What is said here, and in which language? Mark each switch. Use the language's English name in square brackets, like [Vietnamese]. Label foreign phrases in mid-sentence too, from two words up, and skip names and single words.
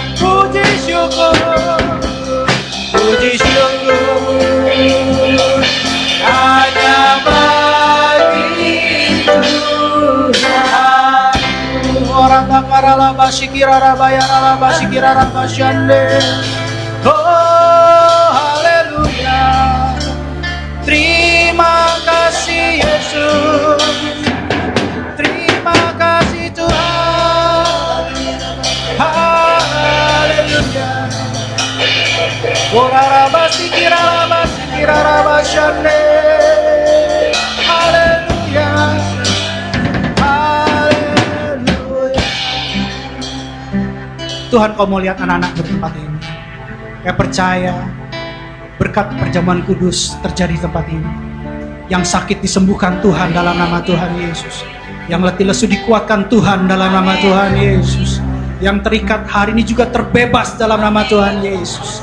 [Indonesian] Puji syukur, puji syukur hanya bagi Tuhan. Orang takarala basikira rabaya basikira rabasyande. Oh haleluya. Terima kasih Yesus. Terima kasih Tuhan. Haleluya. Orarabasikira rabasyande. Haleluya. Haleluya. Tuhan, Kau mau lihat anak-anak di tempat ini. Saya percaya berkat perjamuan kudus terjadi di tempat ini. Yang sakit disembuhkan Tuhan dalam nama Tuhan Yesus. Yang letih lesu dikuatkan Tuhan dalam nama Tuhan Yesus. Yang terikat hari ini juga terbebas dalam nama Tuhan Yesus.